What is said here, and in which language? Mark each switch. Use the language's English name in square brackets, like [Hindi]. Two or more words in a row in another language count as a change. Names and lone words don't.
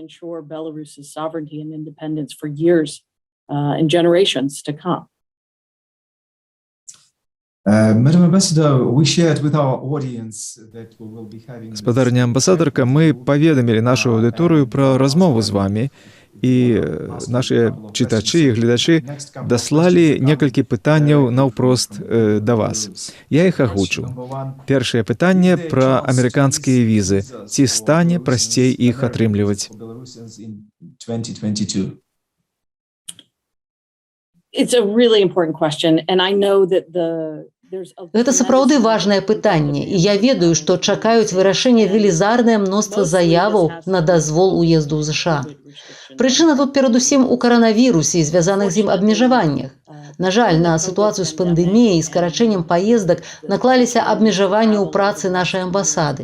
[Belarusian] Спадарня амбасадарка, мы паведамілі нашу аўдыторыю пра размову з вамі, і нашыя чытачы і гледачы даслалі некалькі пытанняў наўпрост да вас. Я іх агучу. Першае пытанне пра амерыканскія візы. Ці стане прасцей іх атрымліваць? [English] Belarusians in 2022? It's a really important question, and I know that [Belarusian] Гэта сапраўды важнае пытанне, і я ведаю, што чакаюць вырашэння велізарнае мноства заяваў на дазвол уезду ў ЗША. Прычына тут перадусім у каранавірусе і звязаных з ім абмежаваннях. На жаль, на сітуацыю з пандэміяй і скарачэннем паездак наклаліся абмежаванні ў працы нашай амбасады.